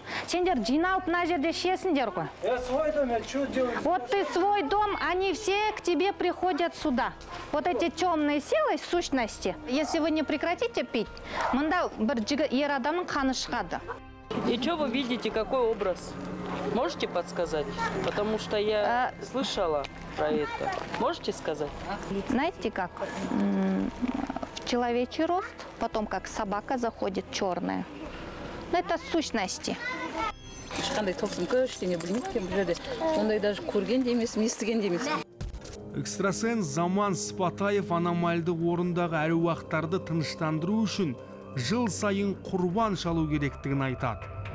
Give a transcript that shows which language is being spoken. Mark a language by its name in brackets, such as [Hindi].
[Kazakh] Сендер жиналып мына жерде ішесіңдер ғой. [Russian] Свой дом, я что делаю? Вот ты свой дом, они все к тебе приходят сюда. Вот эти темные силы, сущности. Если вы не прекратите пить, [Kazakh] мында бір ер адамның қаны шығады. [Russian] И что вы видите, какой образ? Можете подсказать? Потому что я слышала про это. Можете сказать? Знаете как? Человечий рост, потом как собака заходит черная. Это сущности. [Kazakh] Ешқандай тылсым ештеңе білмеймін бұл жерде. Ондай даже көрген де емес, естіген де емес. Экстрасенс Заман Сыпатаев аномальды орындағы әруақтарды тыныштандыру үшін жыл сайын құрбан шалу керектігін айтады.